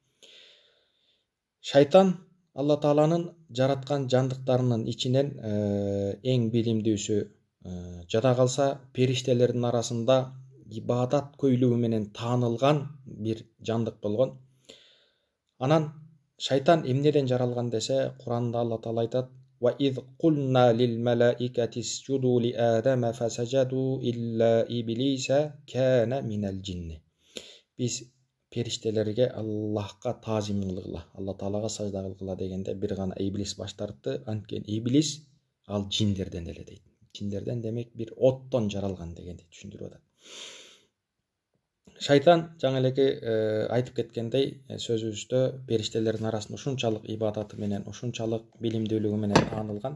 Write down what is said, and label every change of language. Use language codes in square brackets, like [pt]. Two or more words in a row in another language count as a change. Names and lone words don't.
[ky] Шайтан Алла Тааланын жараткан жандыктарынын ичинен эң билимдүүсү. Жада калса, периштелердин арасында ибадат көйлөгү менен таанылган бир жандык болгон. Анан шайтан эмнеден жаралган десе, Куранда Алла Таала айтат: [ar] وَإِذْ قُلْنَا لِلْمَلَائِكَةِ اسْجُدُوا لِآدَمَ فَسَجَدُوا إِلَّا إِبْلِيسَ كَانَ مِنَ الْجِنِّ. [ky] Биз периштелерге Аллахка таазим кылгыла, Алла Таалага сажда кылгыла дегенде бир гана Иблис баш тартты. Анткени Иблис ал жиндерден эле дейт. Жиндерден демек бир оттон жаралган дегенди түшүндүрүп атат. Шайтан жаңы элеки айтып кеткендей, сөзүбүздө периштелердин арасында ушунчалык ибадаты менен, ушунчалык билимдүүлүгү менен таанылган.